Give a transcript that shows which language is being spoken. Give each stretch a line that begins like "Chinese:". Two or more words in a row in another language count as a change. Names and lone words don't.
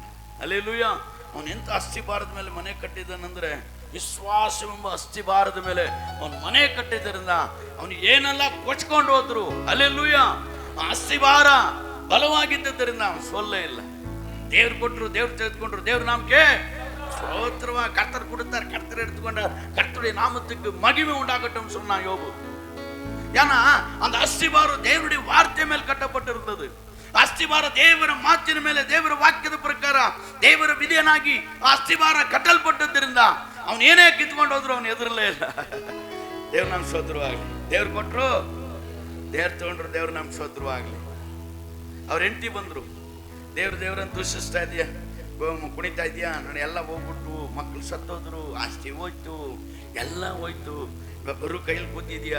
Kannada: ಅಲ್ಲೆಲ್ಲೂಯ್ಯ, ಅವನು ಎಂತ ಅಸ್ಥಿಭಾರದ ಮೇಲೆ ಮನೆ ಕಟ್ಟಿದ್ದಾನಂದ್ರೆ, ವಿಶ್ವಾಸವೆಂಬ ಅಸ್ಥಿಭಾರದ ಮೇಲೆ ಅವನು ಮನೆ ಕಟ್ಟಿದ್ದರಿಂದ ಅವನಿಗೆ ಏನೆಲ್ಲ ಕೊಚ್ಕೊಂಡು ಹೋದ್ರು. ಅಲ್ಲೆಲ್ಲೂಯ್ಯ, ಅಸ್ಥಿಭಾರ ಬಲವಾಗಿದ್ದರಿಂದ ಅವನು ಸೋಲ್ಲೇ ಇಲ್ಲ. ದೇವ್ರು ಕೊಟ್ಟರು, ದೇವ್ರು ತೆಗೆದುಕೊಂಡ್ರು, ದೇವ್ರ ನಾಮಕ್ಕೆ ಸ್ತೋತ್ರವ. ಕರ್ತರು ಕೊಡುತ್ತಾರೆ, ಕರ್ತರು ಎಡ್ತುಕೊಂಡ,
Tamil: ಕರ್ತರುடைய நாமத்துக்கு மகிமை உண்டாகட்டும் சொன்னா யோபு. ஏன்னா அந்த அஸ்திபாரம் தேவனுடைய வார்த்தை மேல் கட்டப்பட்டிருந்தது.
Kannada: ಅಸ್ಥಿಭಾರ ದೇವರ ಮಾತಿನ ಮೇಲೆ, ದೇವರ ವಾಕ್ಯದ ಪ್ರಕಾರ ದೇವರ ವಿಧೇಯನಾಗಿ ಆ ಅಸ್ಥಿಭಾರ ಕಟ್ಟಲ್ಪಟ್ಟದ್ದರಿಂದ ಅವನು ಏನೇ ಕಿತ್ಕೊಂಡು ಹೋದ್ರು ಅವನು ಎದುರಲೇ ಇಲ್ಲ. ದೇವ್ರ ನಮ್ ಸ್ತೋತ್ರವಾಗ್ಲಿ. ದೇವ್ರು ಕೊಟ್ರು, ದೇವ್ರು ತಗೊಂಡ್ರು, ದೇವ್ರ ನಮ್ ಸ್ತೋತ್ರವಾಗ್ಲಿ. ಅವ್ರ ಹೆಂಡತಿ ಬಂದ್ರು, ದೇವ್ರನ್ನ ದೂಷಿಸ್ತಾ ಇದೀಯ, ಕುಣಿತಾ ಇದೀಯಾ, ನಾನು ಎಲ್ಲ ಹೋಗ್ಬಿಟ್ಟು ಮಕ್ಕಳು ಸತ್ತೋದ್ರು, ಆಸ್ತಿ ಹೋಯ್ತು, ಎಲ್ಲ ಹೋಯ್ತು, ಬರು ಕೈಲಿ ಕೂತಿದ್ಯಾ.